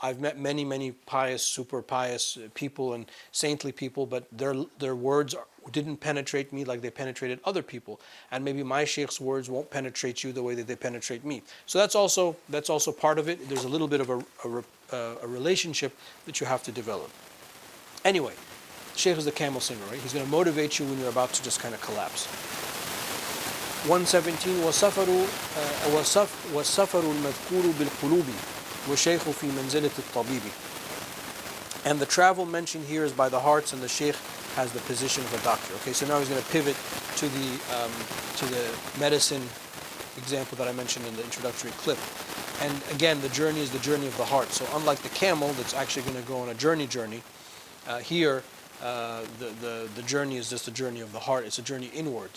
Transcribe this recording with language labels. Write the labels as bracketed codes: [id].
[en] I've met many pious, super pious people and saintly people, but their words didn't penetrate me like they penetrated other people, and maybe my sheikh's words won't penetrate you the way that they penetrate me. So that's also part of it. There's a little bit of a relationship that you have to develop. Anyway, Sheikh is the camel singer, right? He's going to motivate you when you're about to just kind of collapse. [ar] 117 والسفر المذكور بالقلوب والشيخ في منزلة الطبيب. [en] And the travel mentioned here is by the hearts, and the sheikh has the position of a doctor. Okay, so now he's going to pivot to the medicine example that I mentioned in the introductory clip. And again, the journey is the journey of the heart. So unlike the camel that's actually going to go on a journey, here the journey is just a journey of the heart. It's a journey inward.